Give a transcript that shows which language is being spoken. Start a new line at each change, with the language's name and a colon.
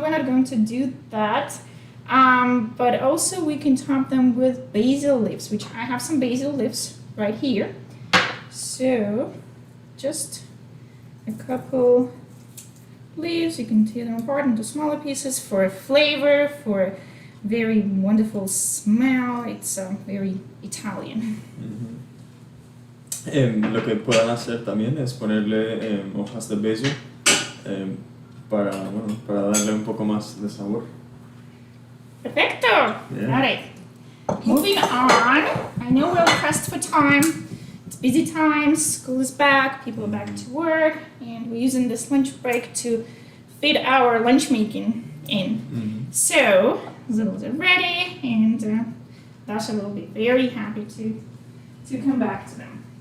English: We're not going to do that. But also we can top them with basil leaves, which I have some basil leaves right here. So just a couple leaves, you can tear them apart into smaller pieces for flavor, for very wonderful smell. It's very Italian. Mm-hmm.
Spanish: Lo que puedan hacer también es ponerle hojas de basil para, bueno, para darle un poco más de sabor. Perfecto.
English: Yeah. Got it. Moving on. I know we're pressed for time. It's busy times. School is back. People are back to work, and we're using this lunch break to fit our lunch making in. So Zoodles are ready, and Dasha will be very happy to come back to them.